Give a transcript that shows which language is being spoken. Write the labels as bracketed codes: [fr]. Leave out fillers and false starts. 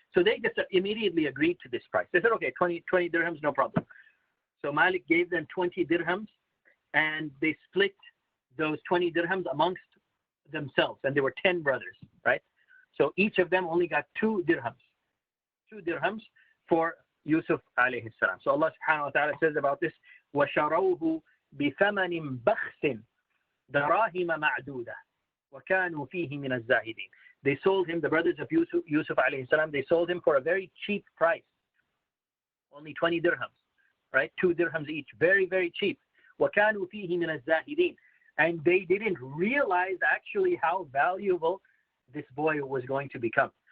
[en] So they just immediately agreed to this price. They said, okay, 20 dirhams, no problem. So Malik gave them 20 dirhams, and they split those 20 dirhams amongst themselves. And there were 10 brothers, right? So each of them only got 2 dirhams. 2 dirhams for Yusuf alayhi salam. So Allah subhanahu wa ta'ala says about this, [ar] وَشَرَوْهُ بِثَمَنٍ بَخْسٍ دَرَاهِمَ مَعْدُودَةٍ وَكَانُوا فِيهِ مِنَ الزَّاهِدِينَ. [en] They sold him, the brothers of Yusuf alayhi salam, they sold him for a very cheap price. Only 20 dirhams, right? 2 dirhams each. Very, very cheap. [ar] وَكَانُوا فِيهِ مِنَ الزَّاهِدِينَ. [en] And they didn't realize actually how valuable this boy was going to become.